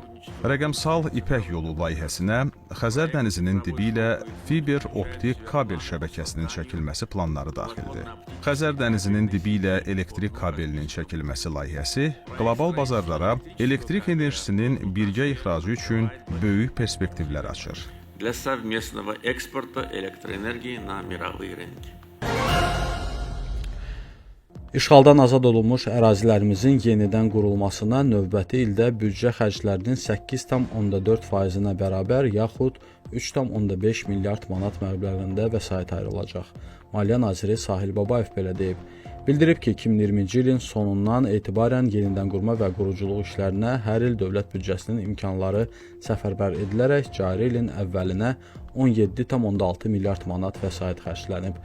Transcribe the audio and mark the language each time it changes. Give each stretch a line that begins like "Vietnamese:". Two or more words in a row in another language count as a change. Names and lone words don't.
Azerbaijani: Rəqəmsal İpək yolu layihəsinə Xəzər dənizinin dibi ilə fiber optik kabel şəbəkəsinin çəkilməsi planları daxildir. Xəzər dənizinin dibi ilə elektrik kabelinin çəkilməsi layihəsi qlobal bazarlara elektrik enerjisinin birgə ixracı üçün böyük perspektivlər açır.
Russian: Для совместного экспорта электроэнергии на мировые рынки.
Azerbaijani: İşğaldan azad olunmuş ərazilərimizin yenidən qurulmasına növbəti ildə büdcə xərclərinin 8,4%-nə bərabər yaxud 3,5 milyard manat məbləğində vəsait ayrılacaq. Maliyyə naziri Sahil Babayev belə deyib. Bildirib ki, 2020-ci ilin sonundan etibarən yenidən qurma və quruculuq işlərinə hər il dövlət büdcəsinin imkanları səfərbər edilərək cari ilin əvvəlinə 17,6 milyard manat vəsait xərclənib.